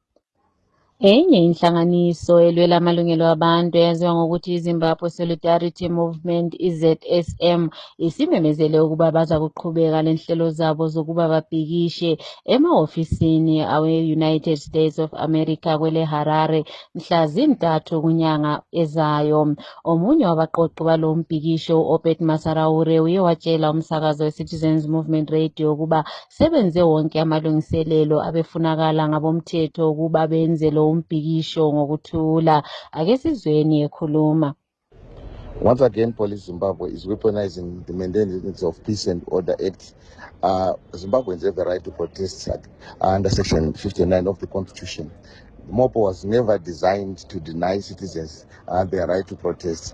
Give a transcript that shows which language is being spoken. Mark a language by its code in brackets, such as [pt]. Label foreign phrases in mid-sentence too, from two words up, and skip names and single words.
[nd] Enye inhlanganiso elwela amalungelo abantu eyaziwa ngokuthi iZimbabwe Solidarity Movement iZSM isimemezele ukuba baza kuqhubeka lenhlelo zabo zokuba babhikishe emahofisini awe-United States of America kwele Harare mhla zi-3 kunyanga ezayo. Omunye wabaqoqi balo mbhikisho u-Obed Masaraure uye watshela umsakazo we-Citizens Movement Radio ukuba sebenze wonke amalungiselelo abefunakala ngabomthetho ukuba benze lo umbhikisho ngokuthula. Ake sizweni ekhuluma. [en] Once again, Police Zimbabwe is weaponizing the Maintenance of Peace and Order Act. Zimbabweans have the right to protest under Section 59 of the Constitution. The MOPO was never designed to deny citizens their right to protest.